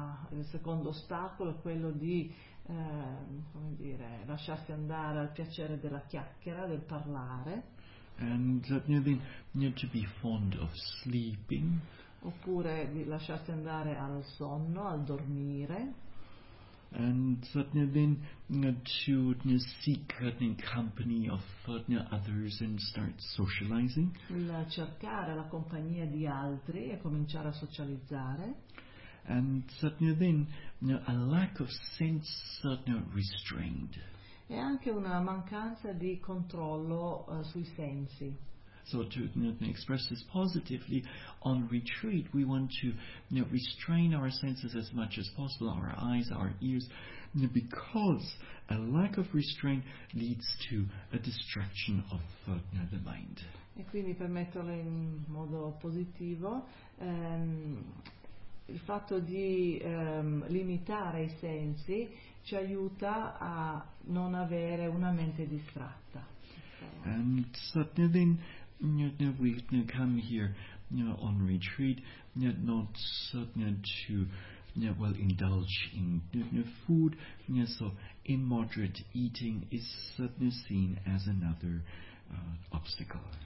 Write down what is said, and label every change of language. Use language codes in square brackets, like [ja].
[it] Il secondo ostacolo è quello di come dire, lasciarsi andare al piacere della chiacchiera, del parlare. [en] And then to be fond of sleeping. [it] Oppure di lasciarsi andare al sonno, al dormire. [en] And then to seek the company of others and start socializing. [it] Il cercare la compagnia di altri e cominciare a socializzare. [en] And then a lack of sense restrained. [it] E anche una mancanza di controllo sui sensi. [en] So to express this positively, on retreat we want to restrain our senses as much as possible, our eyes, our ears, because a lack of restraint leads to a distraction of the mind. [it] E quindi per metterlo in modo positivo, il fatto di limitare i sensi ci aiuta a non avere una mente distratta. [en] And suddenly then we come here on retreat not to indulge in food, so immoderate eating is seen as another obstacle.